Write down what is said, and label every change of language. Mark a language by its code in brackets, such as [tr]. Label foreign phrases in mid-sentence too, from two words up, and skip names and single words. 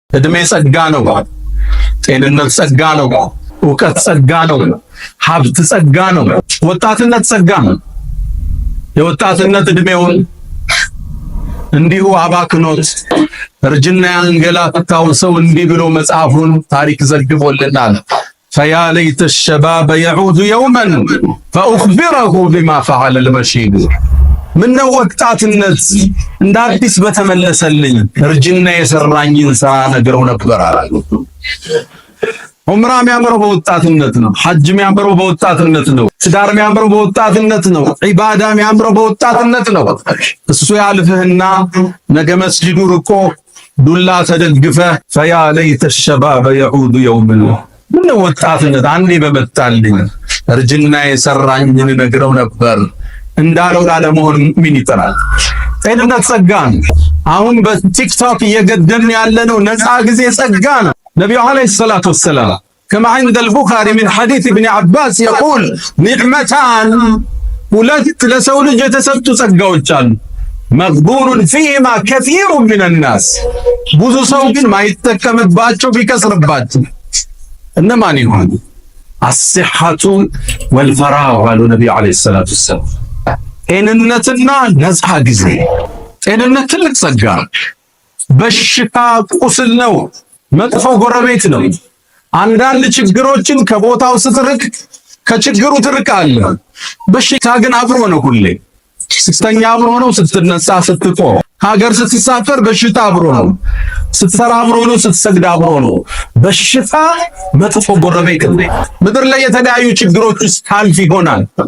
[am] እድሜ ጸጋ ነው። ጤንነት ጸጋ ነው። ዕውቀት ጸጋ ነው። ሀብት ጸጋ ነው። ወጣትነት ጸጋ ነው። የወጣትነት እድሜውን እንዲሁ አባክኖት እርጅና ያንገላታው ሰው እንዲህ ብሎ መጽሐፉን ታሪክ ዘግቦልናል። [ar] فيا ليت الشباب يعود يوما فأخبره بما فعل المشيب [am] ምነው ወጣትነት እንደ አዲስ በተመለሰልኝ እርጅና የሰራኝን ስራ ነግረው ነበር አሉ። ዑምራ የሚያምረው በወጣትነት ነው። ሐጅ የሚያምረው በወጣትነት ነው። ትዳር የሚያምረው በወጣትነት ነው። ዒባዳ የሚያምረው በወጣትነት ነው። እሱ ያልፍህና ነገ መስጂዱ ርቆ ዱላ ተደግፈ [ar] فيا ليت الشباب يعود يوما [am] ምነው ወጣትነት አንዴ በመጣልኝ እርጅና የሰራኝን ነግረው ነበር እንዳለው ላለመሆን ምን ይጠራል? ጤንነት ጸጋ ነው። አሁን በቲክቶክ እየገደልን ያለነው ነፃ ጊዜ ጸጋ ነው። ነብዩ [ar] عليه الصلاة والسلام كما عند البخاري من حديث ابن عباس يقول نعمتان [am] ሁለት ለሰው ልጅ የተሰጡ ጸጋዎች አሉ። [ar] مغبون فيهما كثير من الناس [am] ብዙ ሰው ግን ማይጠቀምባቸው ቢከስርባቸው እነማን ይሆኑ? [ar] الصحة والفراغ قالوا النبي عليه الصلاة والسلام [am] ጤንነትና ነፃ ጊዜ። ጤንነት ትልቅ ጸጋ ነው። በሽታ ቁስል ነው። መጥፎ ጎረቤት ነው። አንዳንድ ችግሮችን ከቦታው ስትርቅ ከችግሩ ትርቃለህ። በሽታ ግን አብሮ ነው። ሁሌ ስተኛ አብሮ ነው። ስትነሳ ስትቆም፣ ሀገር ስትሳፈር በሽታ አብሮ ነው። ስትሰራ አብሮ ነው። ስትሰግድ አብሮ ነው። በሽታ መጥፎ ጎረቤት ነው። ምድር ላይ የተለያዩ ችግሮች ውስጥ ታልፍ ይሆናል።